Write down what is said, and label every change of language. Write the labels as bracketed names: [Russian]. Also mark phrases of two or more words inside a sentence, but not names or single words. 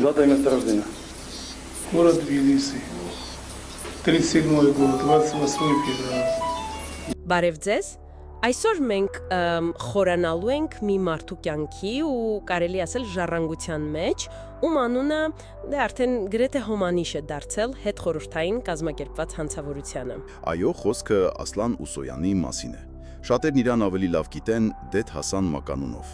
[Russian] Дата и место рождения. Город Тбилиси. 37-й год, 28 февраля. [Armenian] Բարև ձեզ։ Այսօր մենք խորանալու ենք մի մարդու կյանքի ու կարելի ասել ժառանգության մեջ, ում անունը արդեն գրեթե հոմանիշ է դարձել հետխորհրդային կազմակերպված հանցավորությանը։ Այո, խոսքը Ասլան Ուսոյանի մասին է։ Շատերն իրան ավելի լավ գիտեն Դեդ Հասան Մականունով։